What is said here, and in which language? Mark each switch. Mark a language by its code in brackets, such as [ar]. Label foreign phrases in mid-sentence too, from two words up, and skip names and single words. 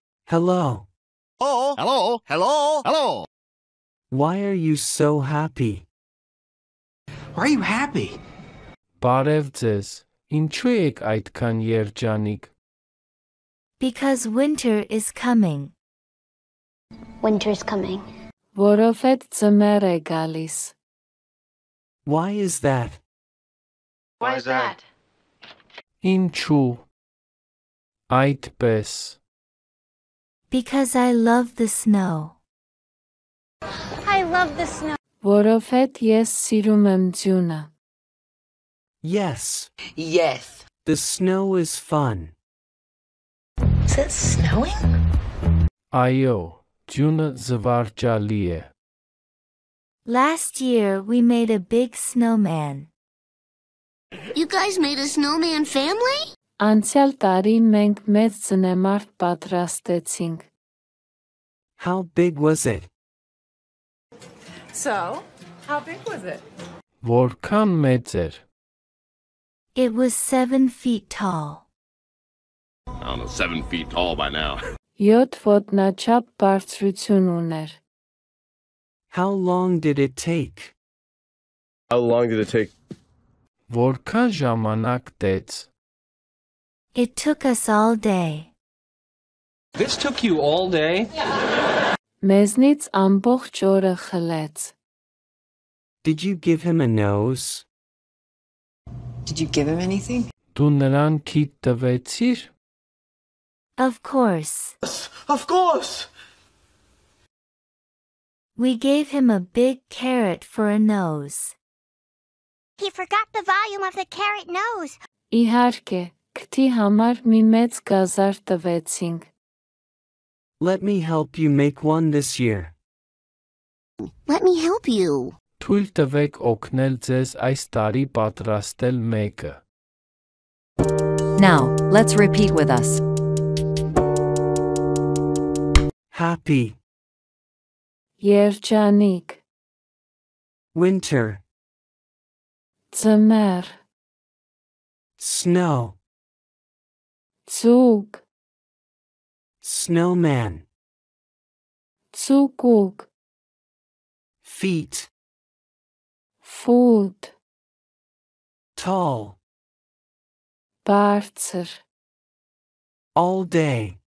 [en] Hello. Oh, hello, hello, hello. Why are you so happy? Why are you happy? [hy] Բարև ձեզ, ինչու եք այդքան երջանիկ? [en] Because winter is coming. Winter's coming. [hy] Որովհետև ձմեռ է գալիս. [en] Why is that? Why is that? [hy] Ինչու? Այդպես. [en] Because I love the snow. I love the snow. [hy] Որովհետև ես սիրում եմ ձյունը. [en] Yes. Yes. The snow is fun. Is it snowing? [hy] Այո, ձյունը զվարճալի է. [en] Last year we made a big snowman. You guys made a snowman family? [hy] Անցյալ տարի մենք մեծ ձնեմարդ պատրաստեցինք. [en] How big was it? So, how big was it? [hy] Որքան մեծ էր? [en] It was 7 feet tall. I don't know, 7 feet tall by now. [hy] 7 ոտնաչափ բարձրություն ուներ. [en] How long did it take? How long did it take? [hy] Որքան ժամանակ տեց? [en] It took us all day. This took you all day? [hy] Մեզնից ամբողջ օրը խլեց. [en] Did you give him a nose? Did you give him anything? [hy] Դու նրան քիթ տվեցիր? [en] Of course. Of course! We gave him a big carrot for a nose. He forgot the volume of the carrot nose. [hy] Իհարկե, քթի համար մի մեծ գազար տվեցինք. [en] Let me help you make one this year. Let me help you. [hy] Թույլ տվեք օգնել ձեզ այս տարի պատրաստել մեկը. [en] Now, let's repeat with us. Happy. [hy] Երջանիկ. [en] Winter. [hy] Ձմեռ. [en] Snow. [hy] Ձուկ. [en] Snowman. [hy] Ձուկուկ. [en] Feet. Food. Tall. [hy] Բարձր. [en] All day.